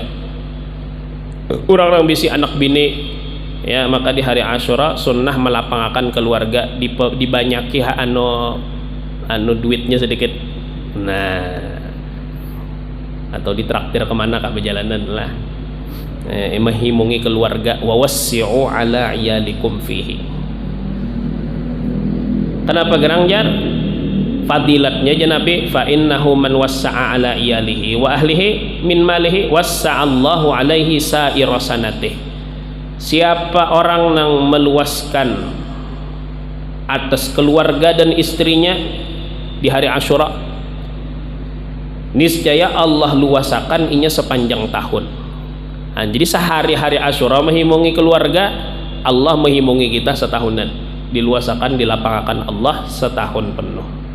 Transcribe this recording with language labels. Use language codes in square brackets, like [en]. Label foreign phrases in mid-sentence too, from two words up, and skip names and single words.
[bjn] Orang-orang bisi anak bini ya, maka di hari Asyura sunnah melapangakan keluarga, dibanyaki anu duitnya sedikit, nah, atau ditraktir kemana kak perjalanan lah, menghimungi keluarga. [ar] وسعوا على عيالكم فيه. [bjn] Kenapa gerang jar? fadilatnya aja Nabi, [ar] فإنه من وسع على عياله وأهله من ماله وسع الله عليه سائر سنته. [bjn] Siapa orang yang meluaskan atas keluarga dan istrinya di hari Asyura, niscaya Allah luasakan inya sepanjang tahun. Nah, jadi sehari hari Asyura menghimungi keluarga, Allah menghimungi kita setahunan, diluasakan, dilapangkan Allah setahun penuh.